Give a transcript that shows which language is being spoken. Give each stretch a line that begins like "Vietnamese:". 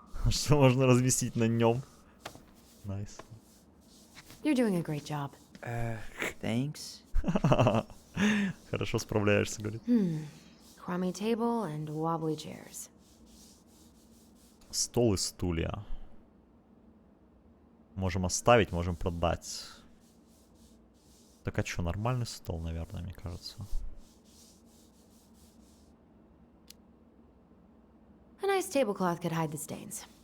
Russian: Что можно разместить на нем? Найс.
English: You're doing a great job. Thanks.
Russian: Хорошо справляешься, говорит.
English: Crummy table and wobbly chairs.
Russian: Стол и стулья. Можем оставить, можем продать. Так а чё, нормальный стол, наверное, мне кажется.
English: A nice tablecloth could hide the stains.